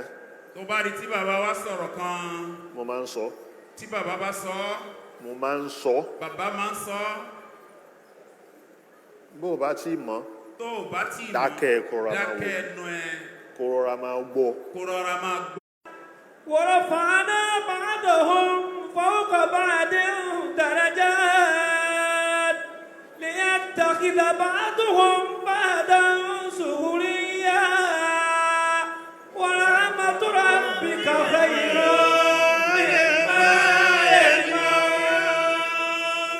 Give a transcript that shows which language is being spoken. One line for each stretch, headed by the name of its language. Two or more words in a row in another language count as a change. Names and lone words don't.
Yoruba: tó bá rí tí bàbá wa sọ̀rọ̀ kan. mo máa ń sọ. tí bàbá bá sọ. mo máa ń sọ. bàbá máa ń sọ. bó o bá tí mọ̀. tó o bá tí mọ̀. dákẹ́ kóra máa wò. dákẹ́ ẹnu ẹ. kó rọra máa gbọ́. kó rọra máa gbọ́.
Arabic: ورفعنا بعضهم فوق بعض درجات ليتخذ بعضهم بعضا سخريا ورحمة ربك خير مما يجمعون.